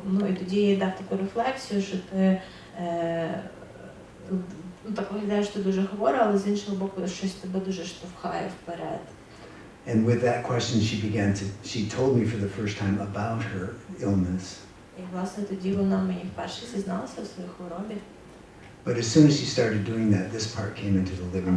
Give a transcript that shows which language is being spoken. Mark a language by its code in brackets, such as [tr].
[uk] І тоді я дав таку рефлексію, що ти ну, так виглядає, що ти дуже хвора, але з іншого боку щось тебе дуже штовхає вперед. [en] And with that question, she told me for the first time about her illness. [uk] І, власне, тоді вона мені вперше зізналася у своїй хворобі. [en] But as soon as she started doing that, this part came into the living